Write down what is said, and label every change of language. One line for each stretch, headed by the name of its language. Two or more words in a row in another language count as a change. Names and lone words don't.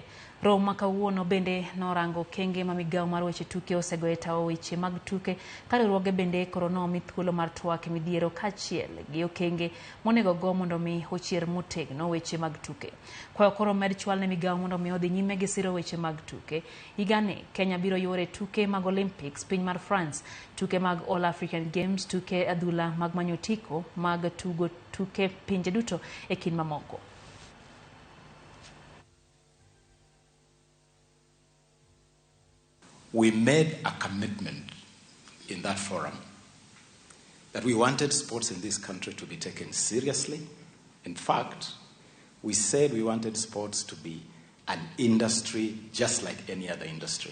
Luo (Kenya and Tanzania): Romo ma kawuono bende norango kenge ma migao mar weche tuke osegoye tawo weche mag tuke ka riwruoge bende koro nomi thuolo mar twak e midhiero kaachiel gi okenge monego go mondo mi ochier motegno weche mag tuke. Kwayo koro med chwal ne migao mondo mi odhi nyime gi siro weche mag tuke. Higani Kenya biro yore tuke mag Olympics piny mar France, tuke mag All African Games, tuke adhula mag manyo tiko mag tugo tuke pinje duto e kind mamoko.
English: We made a commitment in that forum that we wanted sports in this country to be taken seriously. In fact, we said we wanted sports to be an industry just like any other industry.